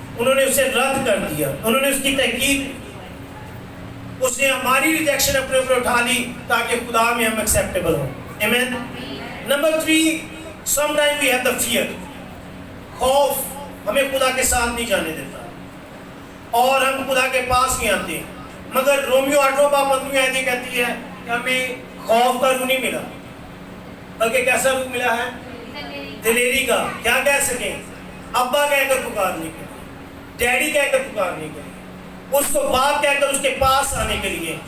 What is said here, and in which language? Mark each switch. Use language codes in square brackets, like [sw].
[ur] انہوں نے اسے رد کر دیا, انہوں نے اس کی تحقیق, اس نے ہماری ریجیکشن اپنے اوپر اٹھا لی تاکہ خدا میں ہم ایکسیپٹیبل ہوں. [en] Amen. Number 3, sometimes we have the fear. [ur] خوف ہمیں خدا کے ساتھ نہیں جانے دیتا اور ہم خدا کے پاس نہیں آتے. مگر رومیو 8:15 آیت کہتی ہے کہ ہمیں خوف کا روح نہیں ملا, بلکہ کیسا روح ملا ہے؟ دلیری کا. کیا کہہ سکیں؟ ابا کہہ کر پکارنے کے لیے, ڈیڈی کہہ کر پکارنے کے لیے, اس کو باپ کہہ کر اس کے پاس آنے کے لیے.